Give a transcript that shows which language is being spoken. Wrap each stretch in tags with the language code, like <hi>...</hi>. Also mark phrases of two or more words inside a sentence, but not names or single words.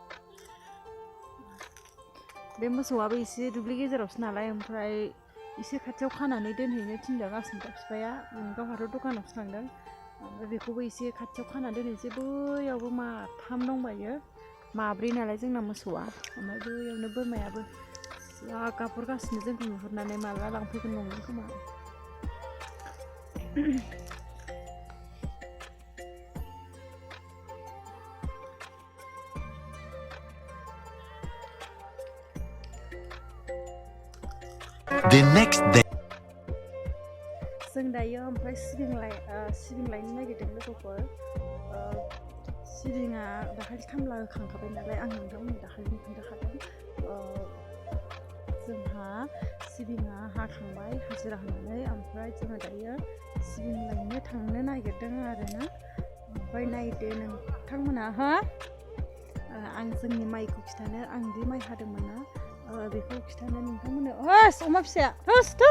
<brx>बे मोसौआबो एसे दुब्लि गेजेरावसो नालाय ओमफ्राय एसे खाथियाव खानानै दोनहैनो थिनदों आसमिता बिफाया गावहाथ' दखानावसो थांदों ओमफ्राय बेखौबो एसे खाथियाव खानानै दोनहैनोसै बैयावबो माथाम दंबायो माब्रै नालाय जोंना मोसौआ ओमफ्राय बैयावनो बोरमायाबो जा गाबहरगासिनो जोंखौ नुहुरनानै माला लांफैगोन नंदों खोमा</brx> <en>The next day</en> <brx>जों दायो ओमफ्राय सिबिं लायनो नागिरदों लोगोफोर सिबिङा दाखालि खामला होखांखाबाय नालाय आं नोंथांमोननो दाखालिनो खोन्थाखादों जोंहा सिबिङा हाखांबाय हाजिरा होनानै ओमफ्राय जोङो दायो सिबिं लायनो थांनो नागिरदों आरोना ओमफ्राय नायदो नोंथांमोना हो आं जोंनि माइखौ खिथानो आं दि माइ हादोंमोन ना बेखौ खिथानो नोंथांमोननो होस अमा फिसाया होस</brx>